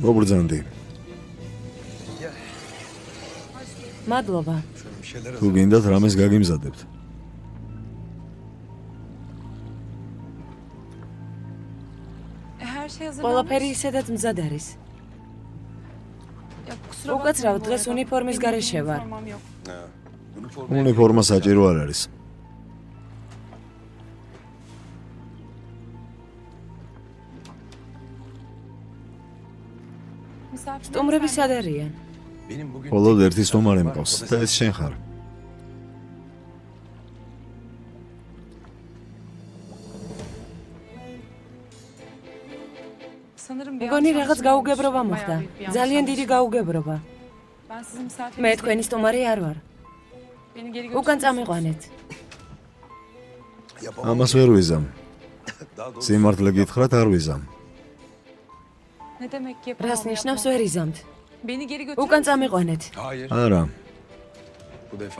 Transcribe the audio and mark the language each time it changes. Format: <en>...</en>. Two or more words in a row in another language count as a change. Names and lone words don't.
<ka>მობრძანდი. მადლობა.</ka> <tr>Şöyle bir şeyler</tr> <ka>თუ გინდათ რამეს გაგიმზადებთ.</ka> <tr>Her şey hazır.</tr> <ka>ყველაფერი ისედაც მზად არის. უკაცრავ დღეს უნიფორმის გარეშე ვარ. უნიფორმა საჭირო არ არის. სტუმრები სად არიან?</ka> <tr>Benim bugün</tr> <ka>მხოლოდ ერთი სტუმარი მყავს და ეს შენ ხარ. მგონი რაღაც გაუგებრობა მოხდა. ძალიან დიდი გაუგებრობა. მე თქვენი სტუმარი არ ვარ. უკან წამიყვანეთ. ამას ვერ ვიზამ.</ka> <tr>daha doğrusu</tr> <ka>სიმართლე გითხრათ, არ ვიზამ.</ka> <tr>Ne demek ki?</tr> <ka>რას ნიშნავს ვერ იზამთ?</ka> <tr>Beni geri götür.</tr> <ka>უკან წამიყვანეთ.</ka> <tr>hayır</tr> <ka>არა,</ka> <tr>bu defa</tr>